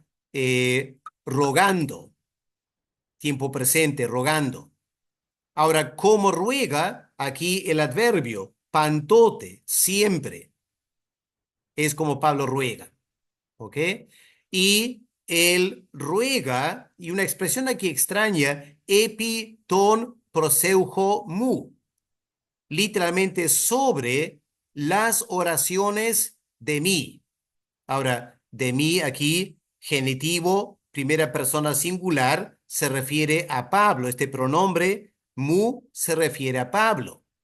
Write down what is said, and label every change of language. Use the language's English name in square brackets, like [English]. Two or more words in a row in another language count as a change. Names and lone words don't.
[Spanish] Rogando, tiempo presente, rogando. Ahora, ¿cómo ruega? Aquí el adverbio, pantote, siempre, es como Pablo ruega. ¿ok? Y él ruega, y una expresión aquí extraña, [Greek] ἐπὶ τῶν προσευχῶν μου, [Spanish] literalmente sobre las oraciones de mí. Ahora, de mí aquí, genitivo, primera persona singular, se refiere a Pablo. Este pronombre mu se refiere a Pablo.